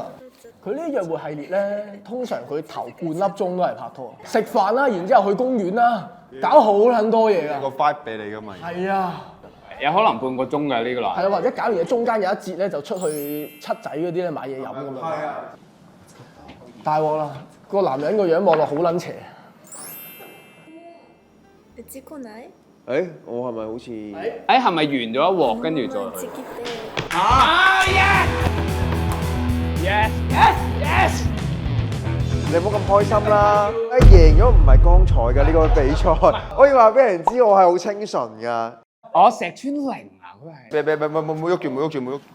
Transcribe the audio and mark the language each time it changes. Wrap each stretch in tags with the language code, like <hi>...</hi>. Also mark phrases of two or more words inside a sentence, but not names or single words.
<yue>佢呢約會系列咧，通常佢頭半粒鐘都係拍拖，食飯啦，然之後去公園啦，搞好撚多嘢個㗎。 vibe 俾你噶嘛。係啊，有可能半個鐘㗎呢個男。係啊，或者搞完嘢中間有一節咧，就出去七仔嗰啲咧買嘢飲咁樣。係啊，大鑊啦！個男人個樣望落好撚邪。</yue> <ja>うち来ない？</ja> <yue>誒，我係咪好似？誒係咪完咗一鑊跟住再去？</yue> <ja>うち来て。</ja> <en>啊 yes yes yes yes！</en> <yue>你唔好咁開心啦！贏咗唔係剛才嘅呢個比賽，我要話俾人知我係好清純㗎。我石川零啊，佢係。冇喐住，冇喐住，冇喐。</yue>